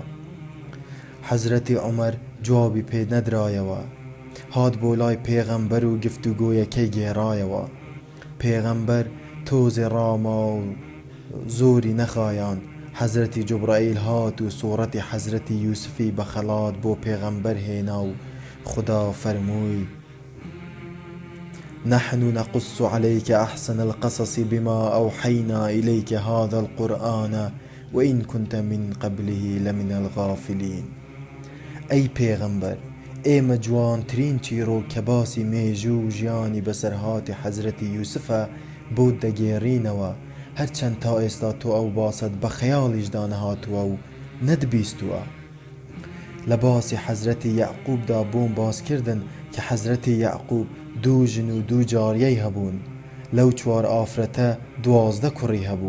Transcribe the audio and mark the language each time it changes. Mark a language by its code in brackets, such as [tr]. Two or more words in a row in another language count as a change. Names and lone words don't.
[ckb] حەزرەتی عومەر جوابی پێ نەدرایەوە، هات بۆ لای پێغەمبەر و گفتوگۆیەکەی گێڕایەوە. پێغەمبەر تۆزێ ڕاما و زۆری نەخایان. حەزرەتی جوبرائیل هات و سوورەتی حەزرەتی یوسفی بە خەڵات بۆ پێغەمبەر هێنا و خدا فەرمووی: [ar] نحن نقص عليك أحسن القصص بما أوحينا إليك هذا القرآن وإن كنت من قبله لمن الغافلين. [ckb] أي پیغمبر ئێمە جوانترین چیرۆ کە باسی مێژوو و ژیانی بەسەرهاتی حەزرەتی یوسفە بۆ دەگێڕینەوە، هەرچەند تا ئێستا تۆ ئەو باست بە خەیاڵیشدا نەهاتووە و نەتبیستووە. لە باسی حەزرەتی یەعقوبدا بۆم باسکردن کە حەزرەتی یەعقوب دوو ژن و دوو جاریەی هەبوون، لەو چوار ئافرەتە 12 کوڕی هەبوو.